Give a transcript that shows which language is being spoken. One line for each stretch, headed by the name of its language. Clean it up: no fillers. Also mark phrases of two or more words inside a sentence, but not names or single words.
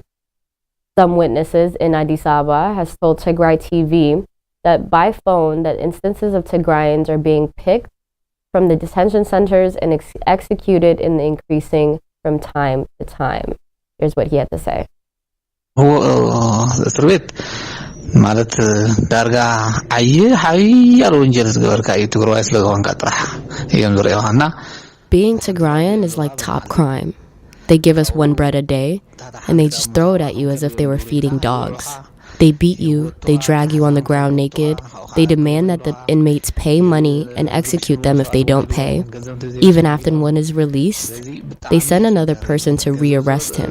English: Some witnesses in Addis Ababa has told Tigray TV that by phone that instances of Tigrayans are being picked from the detention centers and executed in the increasing from time to time. Here's what he had to say.
Tigrinya: እስር ቤት ማለት ዳርጋ ሓያል ወንጀል ዝገበርካ እዩ ትግራይ ስለዝኾንካ ጥራሕ እዮም ዝርእዮና
English: Being Tigrayan is like top crime. They give us one bread a day and they just throw it at you as if they were feeding dogs. They beat you, they drag you on the ground naked, they demand that the inmates pay money and execute them if they don't pay. Even after one is released, they send another person to rearrest him.